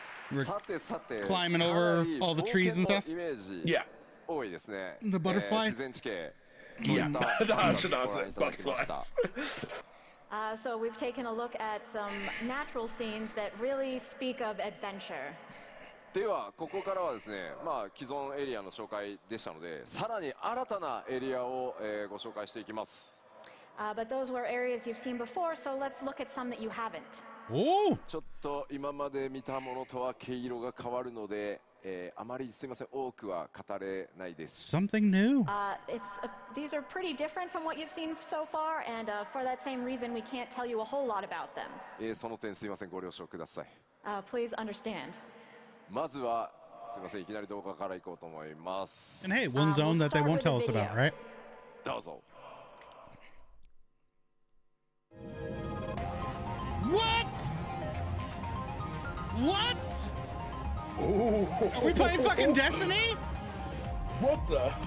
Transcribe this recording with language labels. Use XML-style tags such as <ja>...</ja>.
<en>We're climbing over all the trees and stuff. Yeah. The butterflies. Yeah. That's it. Butterflies. So we've taken a look at some natural scenes that really speak of adventure.</en> <ja>ではここからはですね、既存エリアの紹介でしたので、さらに新たなエリアを、ご紹介していきます。</ja> <en>But those were areas you've seen before, so let's look at some that you haven't.</en> <ja>ちょっと今まで見たものとは毛色が変わるので、あまりすみません、多くは語れないです。</ja> <en>Something new. These are pretty different from what you've seen so far, and for that same reason, we can't tell you a whole lot about them.</en> <ja>その点すみません、ご了承ください。</ja> <en>Please understand.</en> <ja>まずはすみません、いきなり動画からいこうと思います。</ja> <en>And hey, one zone that they won't tell us about, right?</en> <ja>どうぞ。</ja> <en>What? What? Ooh. Are we playing fucking Destiny? What the?</en>